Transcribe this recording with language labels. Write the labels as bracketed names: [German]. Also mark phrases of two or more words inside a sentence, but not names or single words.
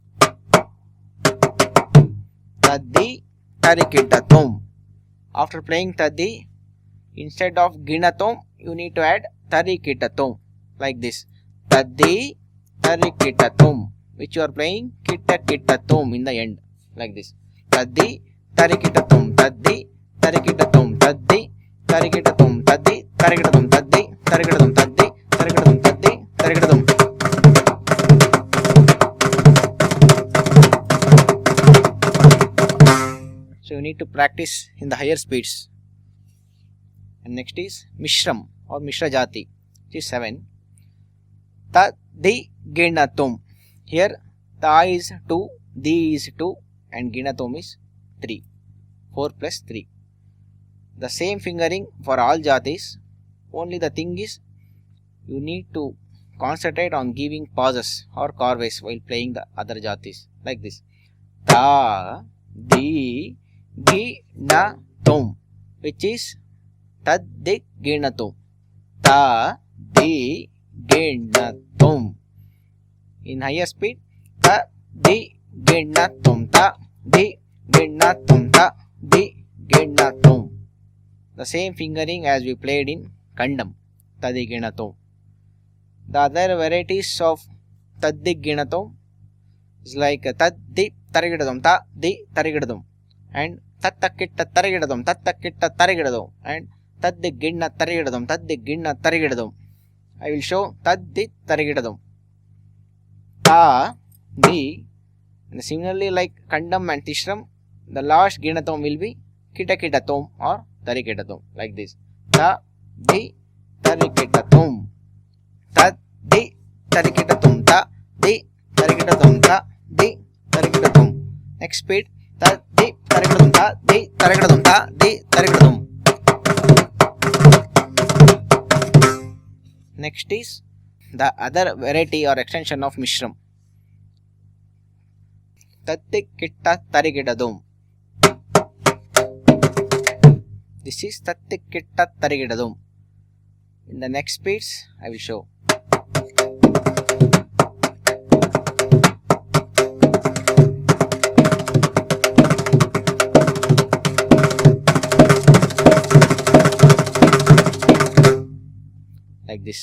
[English] Tha-Thi-Ki-Na-Thom. After playing Tha-Thi, instead of Ki-Na-Thom, you need to add Tha-Thi-Ki-Na-Thom like this. Tha-Thi-Ki-Na-Thom, which you are playing Kita-Kita-Thom in the end like this. Tha-Thi-Ki-Na-Thom, Tha-Thi-Ki-Na-Thom, Tha-Thi-Ki-Na-Thom, Tha-Thi-Ki-Na-Thom, Tha-Thi-Ki-Na-Thom, Tha-Thi-Ki-Na-Thom, Tha-Thi-Ki-Na-Thom. So you need to practice in the higher speeds. And next is Mishram or Misra Jathi, which is 7. Tha-Thi-Ki-Na-Thom. Here Tha is 2, Di is 2, and Ki-Na-Thom is 3. 4 plus 3. The same fingering for all Jathis. Only the thing is, you need to concentrate on giving pauses or carves while playing the other Jathis like this. Tha-Thi-Ki-Na-Thom, which is Tha-Thi-Ki-Na-Thom. Tha-Thi-Ki-Na-Thom. In higher speed, Tha-Thi-Ki-Na-Thom, Tha-Thi-Ki-Na-Thom, Tha-Thi-Ki-Na-Thom. The same fingering as we played in Kandam, Tha-Thi-Ki-Na-Thom. The other varieties of Tha-Thi-Ki-Na-Thom is like Tha-Thi-Ki-Na-Thom, Tha-Thi-Ki-Na-Thom, and Tha-Thi-Ki-Na-Thom, Tha-Thi-Ki-Na-Thom, and Tha-Thi-Ki-Na-Thom, Tha-Thi-Ki-Na-Thom. I will show Tha-Thi-Ki-Na-Thom. Tha, Di, and similarly like Kandam and Tishram, the last Ki-Na-Thom will be Kita-Kita-Thom or Tha-Thi-Ki-Na-Thom like this. Tha-Thi-Ki-Na-Thom, Tha-Thi-Ki-Na-Thom, Tha-Thi-Ki-Na-Thom, Tha-Thi-Ki-Na-Thom. Next speed, Tha-Thi-Ki-Na-Thom, Di Tarigadum, Ta Di Tarigadum. Next is the other variety or extension of Mishram. Tha-Thi-Ki-Na-Thom. This is Tha-Thi-Ki-Na-Thom. In the next beats, I will show. Like this.